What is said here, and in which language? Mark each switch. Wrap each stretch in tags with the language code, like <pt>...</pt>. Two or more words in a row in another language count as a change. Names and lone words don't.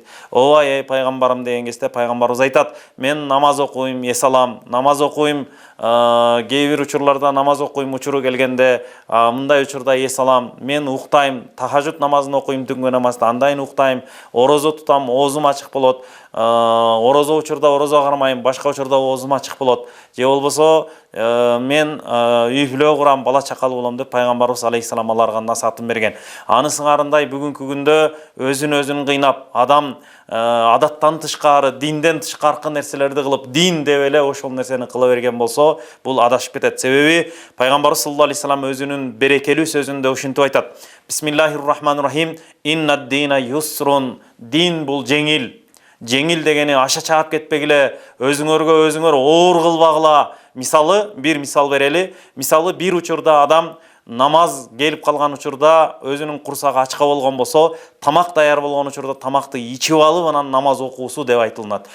<ky>Ооба, пайгамбарым деген кезде пайгамбарыбыз айтат: мен намаз окуйм, эс алам, намаз окуйм, кээ бир учурларда намаз окуйм, учуру келгенде, мындай учурда эс алам, мен уктайм, тахажжуд намазын окуйм, түнгө намазды, андайын уктайм, орозо тутам, оозум ачык болот, орозо учурда орозо кармайм, башка учурда оозум ачык болот, же болбосо мен үй бүлө курам, бала чакалуу болом деп пайгамбарыбыз алейхисалам аларга насаатын берген. Аны сыңарындай бүгүнкү күндө өзүн кыйнап, адам адаттан тышкары, динден тышкаркы нерселерди кылып, дин деп эле ошол нерсени кыла берген болсо, бул адашып кетет. Себеби пайгамбарыбыз</ky> <ar>صلى الله عليه وسلم</ar> <ky>өзүнүн берекелүү сөзүндө ушинтип айтат:</ky> <ar>بسم الله الرحمن الرحيم إن الدين يسر.</ar> <ky>Дин бул жеңил. Жеңил дегени аша чаап кетпегиле, өзүңөр оор кылбагыла. Мисалы, бир мисал берели. Мисалы, бир учурда адам намаз келип калган учурда өзүнүн курсагы ачка болгон болсо, тамак даяр болгон учурда тамакты ичип алып анан намаз окуусу деп айтылат.</ky>